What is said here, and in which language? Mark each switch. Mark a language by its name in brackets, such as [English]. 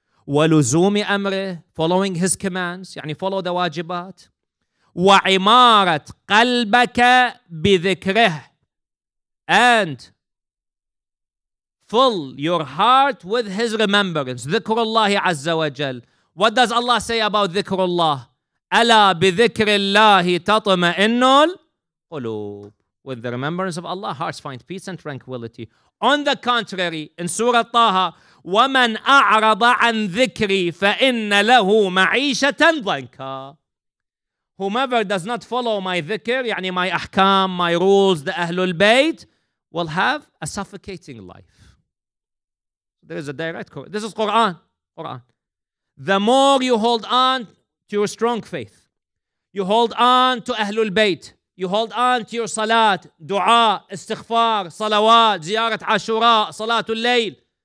[Arabic] Waluzumi amrih, [English] following his commands, yani follow the wajibat. [Arabic] وعمارة قلبك بذكره, [English] and fill your heart with his remembrance. [Arabic] ذكر الله عز وجل. [English] What does Allah say about [Arabic] ذكر الله? ألا بذكر الله تطمئن القلوب. [English] With the remembrance of Allah, hearts find peace and tranquility. On the contrary, in Surah Taha, [Arabic] وَمَنْ أَعْرَضَ عَنْ ذِكْرِي فَإِنَّ لَهُ مَعِيشَةً ضَنْكًا. [English] Whomever does not follow my dhikr, yani my ahkam, my rules, the Ahlul Bayt, will have a suffocating life. There is a direct quote. This is Quran. The more you hold on to your strong faith, you hold on to Ahlul Bayt, you hold on to your salat, dua, istighfar, salawat, ziyarat ashura, salatul layl.